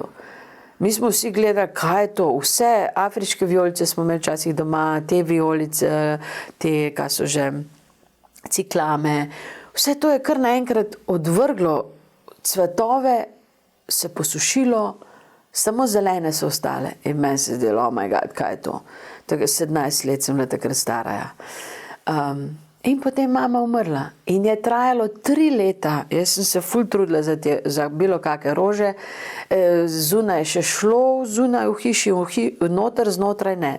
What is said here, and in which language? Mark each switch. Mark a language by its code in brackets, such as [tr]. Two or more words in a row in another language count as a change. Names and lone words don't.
[sl] Mi smo vsi gledali, kaj je to. Vse afriške vijolice smo imeli včasih doma, te vijolice, te, kaj so že, ciklame. Vse to je kar naenkrat odvrglo cvetove, se posušilo, samo zelene so ostale. In meni se zdelo, [en] oh my God, [sl] kaj je to? 17 let sem bila takrat stara. In potem mama umrla. In je trajalo 3 leta. Jaz sem se ful trudila za bilo kakve rože. Zunaj je še šlo, zunaj v hiši, noter znotraj ne.